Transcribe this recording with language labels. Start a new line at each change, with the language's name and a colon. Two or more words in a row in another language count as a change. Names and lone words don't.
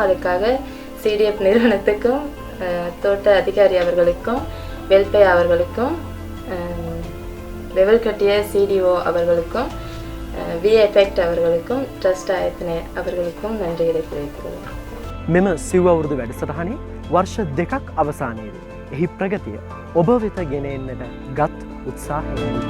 Tamil: அதுக்காக சிடிஎஃப் நிறுவனத்துக்கும், தோட்ட அதிகாரி அவர்களுக்கும், வெல்ஃபேர் அவர்களுக்கும், வெவல் கட்டிய CDO அவர்களுக்கும், VEFECT அவர்களுக்கும், ட்ரஸ்ட் ஆயத்தனை அவர்களுக்கும் நன்றிகளை தெரிவித்துள்ளேன்.
Sinhala: මෙම සිව් අවුරුදු වැඩසටහනේ වර්ෂ 2ක් අවසානයේදී එහි ප්‍රගතිය ඔබ වෙත ගෙන එන්නට ගත් උත්සාහය.